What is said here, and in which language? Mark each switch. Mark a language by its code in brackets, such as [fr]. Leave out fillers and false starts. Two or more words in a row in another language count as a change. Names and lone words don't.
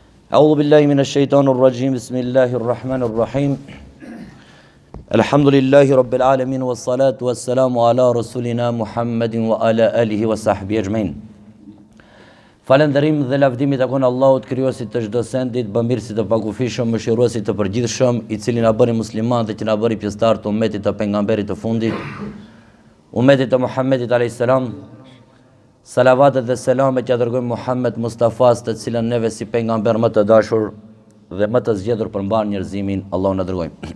[ar] أعوذ بالله من الشيطان الرجيم بسم الله الرحمن الرحيم الحمد لله رب العالمين والصلاة والسلام على رسولنا محمد وعلى آله وصحبه أجمعين. [sq] Falënderim dhe lavdimi takon Allahut, krijuesit të çdo sendit, bamirësit të pakufishëm, mëshiruesit të përgjithshëm, i cili na bëri musliman dhe që na bëri pjesëtar të ummetit të pejgamberit të fundit, ummetit të Muhammedit [ar] عليه السلام. [sq] Salavatet dhe selamet që dërgojmë Muhammed Mustafas, të cilën neve si pejgamber më të dashur dhe më të zgjedhur për mbar njerëzimin, Allahu na dërgoi.